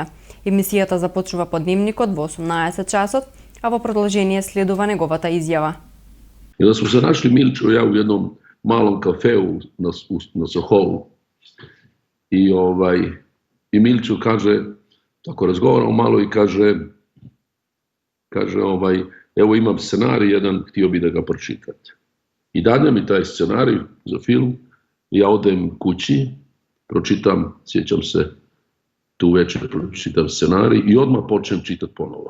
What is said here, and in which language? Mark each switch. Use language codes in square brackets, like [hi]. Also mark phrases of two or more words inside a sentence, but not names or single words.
[mk] Емисијата започнува по дневникот во 18 часот, а во продолжение следува неговата изјава. [hr] I da sme se našli Milčo i ja u jednom malom kafeu na Sohovu. I Milčo kaže, tako razgovaram malo i kaže evo imam scenarij jedan, htio bi da ga pročitate. I dadne mi taj scenarij za film, ja odem kući, pročitam, sjećam se, tu večer pročitam scenarij i odmah počnem čitati ponovo.